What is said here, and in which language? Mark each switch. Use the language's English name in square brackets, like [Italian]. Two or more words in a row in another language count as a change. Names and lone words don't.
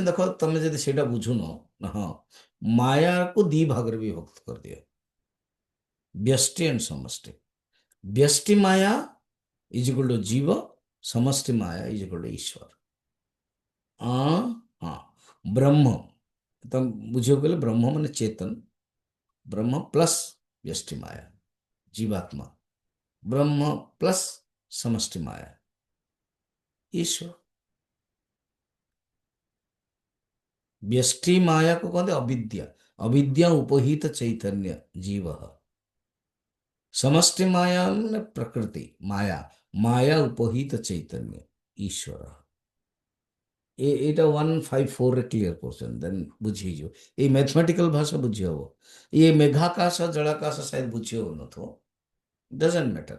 [Odia] ଦେଖ, ତମେ ଯଦି ସେଇଟା ବୁଝୁନ, ହଁ, ମାୟାକୁ ଦି ଭାଗରେ ବିଭକ୍ତ କରିଦିଅ, ବ୍ୟଷ୍ଟି ଆଣ୍ଡ ସମଷ୍ଟି। ବ୍ୟଷ୍ଟି ମାୟା [English] is equal to [Odia] ଜୀବ, ସମଷ୍ଟି ମାୟା [English] is equal to [Odia] ଈଶ୍ୱର। ହଁ, ବ୍ରହ୍ମ, ତମେ ବୁଝିବାକୁ ଗଲେ ବ୍ରହ୍ମ ମାନେ ଚେତନ, [Hindi] ब्रह्म प्लस व्यष्टि माया, जीवात्मा, ब्रह्म प्लस समष्टि माया, ईश्वर। व्यष्टि माया को कहते अविद्या, अविद्या उपहित चैतन्य जीव। समष्टि माया [Odia] ମାନେ ପ୍ରକୃତି ମାୟା, ମାୟା ଉପହିତ ଚୈତନ୍ୟ ଈଶ୍ୱର। ଏଇଟା 154ରେ କ୍ଲିୟର କରୁଛନ୍ତି, ଦେନ୍ ବୁଝି ହେଇଯିବ। ଏଇ ମ୍ୟାଥମେଟିକାଲ ଭାଷା ବୁଝି ହବ। ଇଏ ମେଘାକାଶ ଜଳାକାଶ ସାୟଦ ବୁଝି ହଉନଥିବ, [English] doesn't matter.